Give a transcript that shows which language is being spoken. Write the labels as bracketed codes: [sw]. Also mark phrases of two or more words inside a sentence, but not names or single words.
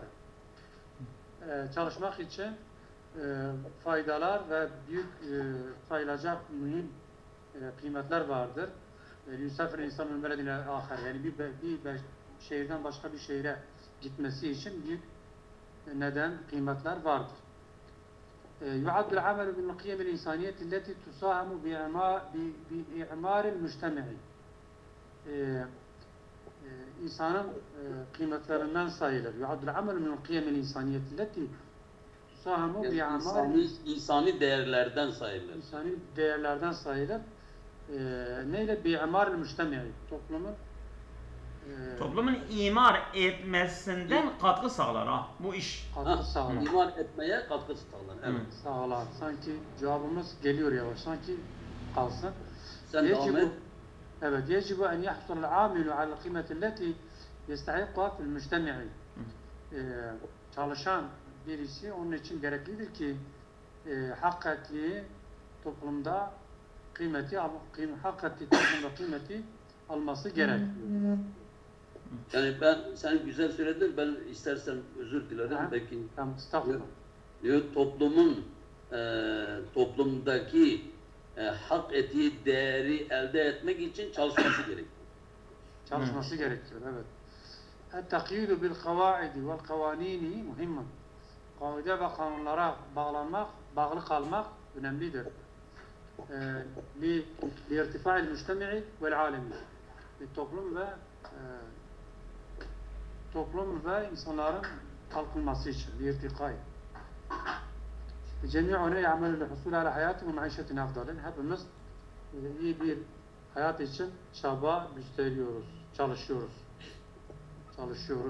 [tr] Çalışmak için faydalar ve büyük sayılacak mühim kıymetler vardır. [ar] يسافر الإنسان من بلد إلى آخر, [tr] yani bir şehirden başka bir şehre gitmesi için büyük neden, kıymetler vardır. [ar] يعد العمل بالقيم الإنسانية التي تساهم بإعمار المجتمع. [tr] İnsanın kıymetlerinden sayılır. [ar] يعد العمل من القيم الإنسانية التي تساهم بإعمار. [tr] İnsani değerlerden sayılır. İnsani değerlerden sayılır. Neyle? [ar] بإعمار المجتمع. [tr] Toplumun imar etmesinden katkı sağlar ha bu iş. Katkı sağlar. İmar etmeye katkı sağlar. Evet. Sağlar. Sanki cevabımız geliyor yavaş. Sanki kalsın. Sen devam et. Evet. [ar] يجب أن يحصل العامل على القيمة التي يستحقها في المجتمع. [tr] Çalışan birisi onun için gereklidir ki hak ettiği toplumda hak ettiği toplumda kıymeti alması gerekiyor. Yani sen güzel söyledin, ben istersen özür dilerim. Belki tamam, estağfurullah. Diyor toplumdaki hak ettiği değeri elde etmek için çalışması gerekiyor. Çalışması gerekiyor, evet. [ar] التقيد بالقواعد والقوانين مهم. [tr] kaide ve kanunlara bağlı kalmak önemlidir. [ar] لارتفاع المجتمع والعالمي. [tr] Toplum ve insanların kalkınması için irtikay. [ar] جميعنا نعمل للحصول على حياة ومعيشة أفضل. [tr] Hepimiz iyi bir hayat için çaba gösteriyoruz, çalışıyoruz.